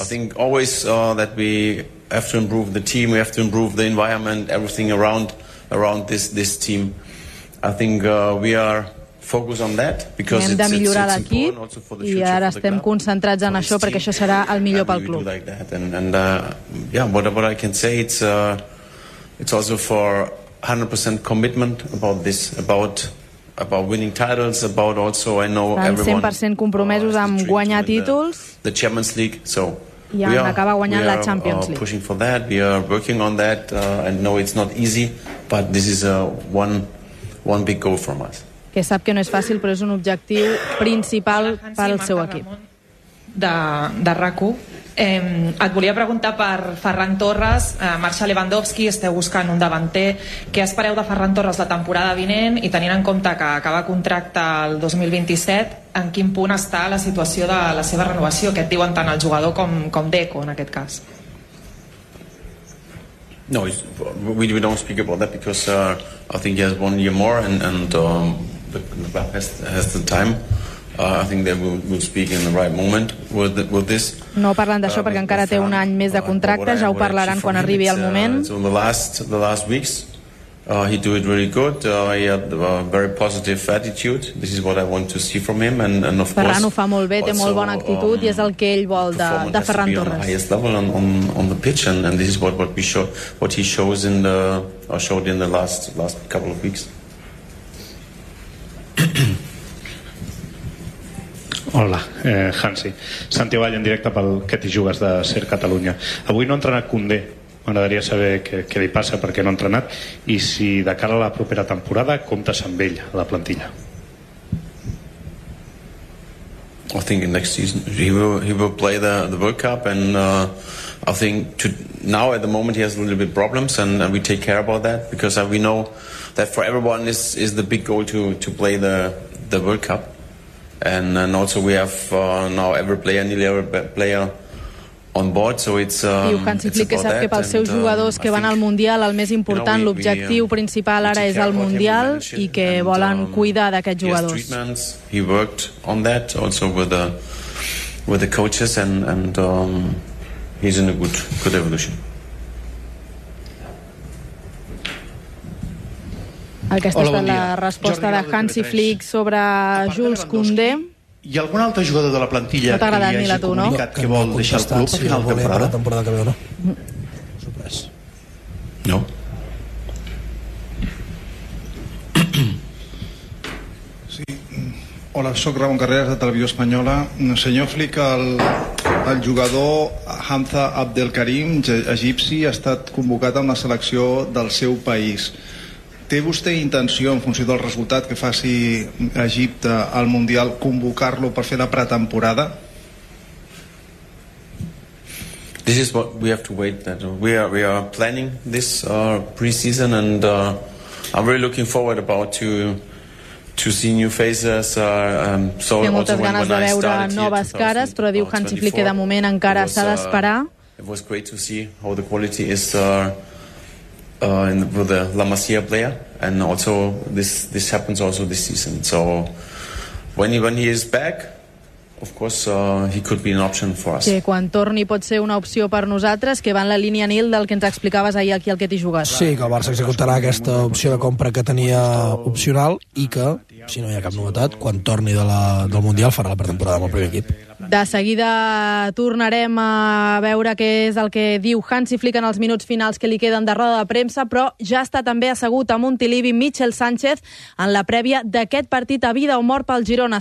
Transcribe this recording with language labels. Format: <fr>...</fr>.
<en>I think always that we have to improve the team, we have to improve the environment, everything around this team. I think we are focused on that because</en> <ca>hem de millorar l'equip i ara estem concentrats en això perquè això serà el millor pel club.</ca> <en>And what I can say, it's also for 100% commitment about this, about winning titles, about also I know everyone.</en> <ca>100% compromesos amb guanyar títols.</ca> <en>The Champions League, so</en> <ca>ja</ca> <en>we are</en> <ca>acaba guanyant la Champions League.</ca> <en>Pushing for that, we are working on that. I know it's not easy, but this is a one big goal for us.</en> <ca>Que sap que no és fàcil, però és un objectiu principal per al seu equip. De RAC1. Et volia preguntar per Ferran Torres, marxa Lewandowski, esteu buscant un davanter. Què espereu de Ferran Torres la temporada vinent i tenint en compte que acaba contracte el 2027, en quin punt està la situació de la seva renovació? Què et diuen tant el jugador com Deco en aquest cas?</ca> <en>No, we don't speak about that because I think he has 1 year more and the club has the time. I think that we'll speak in the right moment with this.</en> <ca>No parlen d'això perquè encara té un any més de contracte, ja ho parlaran quan arribi el moment.</ca> <en>The last weeks he do it really good. He had a very positive attitude. This is what I want to see from him and of</en> <ca>Ferran ho fa molt bé, té molt bona actitud i és el que ell vol de Ferran Torres.</ca> <en>He is level on the pitch and this is what he shows in the showed in the last couple of weeks.</en> <ca>Hola, Hansi. Santi Vall, en directe pel Que t'hi jugues de Ser Catalunya. Avui no ha entrenat Koundé. M'agradaria saber què li passa, perquè no ha entrenat, i si de cara a la propera temporada comptes amb ell, a la plantilla.</ca> <en>I think next season he will play the World Cup and I think now at the moment he has a little bit problems and we take care about that because we know that for everyone is the big goal to play the World Cup. And also we have now every player on board, so it's</en> <ca>diu que ens expliqués que pels seus jugadors que van al Mundial el més important,</ca> <en>you know,</en> <ca>l'objectiu principal ara és el Mundial i que volen cuidar d'aquests jugadors.</ca> <en>He worked on that also with the coaches and he's in a good evolution.</en> <ca>Aquesta és la resposta de Hansi Flick sobre Jules Koundé. Hi ha algun altre jugador de la plantilla que li hagi comunicat que vol deixar el club a final de temporada?</ca> <en>No.</en> <ca>Sí. Hola, sóc Ramon Carreras de Televisió Espanyola. Senyor Flick, el jugador Hamza Abdelkarim, egipci, ha estat convocat amb la selecció del seu país. Té vostè intenció, en funció del resultat que faci Egipte al Mundial, convocar-lo per fer la pretemporada?</ca> <en>This is what we have to wait. That we are planning this pre-season and I'm really looking forward about to see new faces.</en> <ca>So té moltes ganes de veure noves cares, però diu Hansi Flick que de moment encara s'ha d'esperar.</ca> <en>It was great to see how the quality is with the La Masia player. And also this happens also this season. So when he is back, of course he could be an option for us.</en> <ca>Que quan torni pot ser una opció per nosaltres, que va en la línia Nil del que ens explicaves ahir aquí al Que t'hi jugues. Sí, que el Barça executarà aquesta opció de compra que tenia opcional i que, si no hi ha cap novetat, quan torni del Mundial farà la pretemporada amb el primer equip. De seguida tornarem a veure què és el que diu Hansi Flick en els minuts finals que li queden de roda de premsa, però ja està també assegut a Montilivi Michel Sánchez en la prèvia d'aquest partit a vida o mort pel Girona.</ca>